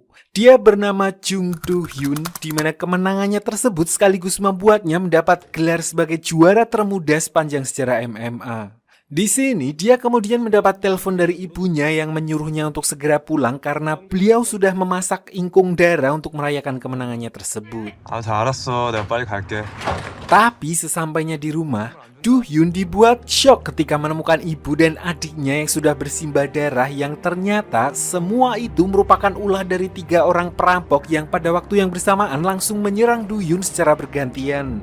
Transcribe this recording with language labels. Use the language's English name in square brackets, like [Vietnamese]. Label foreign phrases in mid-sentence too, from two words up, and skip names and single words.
[Indonesian] Dia bernama Jung Do Hyun, di mana kemenangannya tersebut sekaligus membuatnya mendapat gelar sebagai juara termuda sepanjang sejarah MMA. Di sini, dia kemudian mendapat telepon dari ibunya yang menyuruhnya untuk segera pulang karena beliau sudah memasak ingkung darah untuk merayakan kemenangannya tersebut. [Korean] 다 알았어. 내가 빨리 갈게. [Indonesian] Tapi sesampainya di rumah, Do Hyun dibuat shock ketika menemukan ibu dan adiknya yang sudah bersimbah darah, yang ternyata semua itu merupakan ulah dari 3 orang perampok yang pada waktu yang bersamaan langsung menyerang Do Hyun secara bergantian.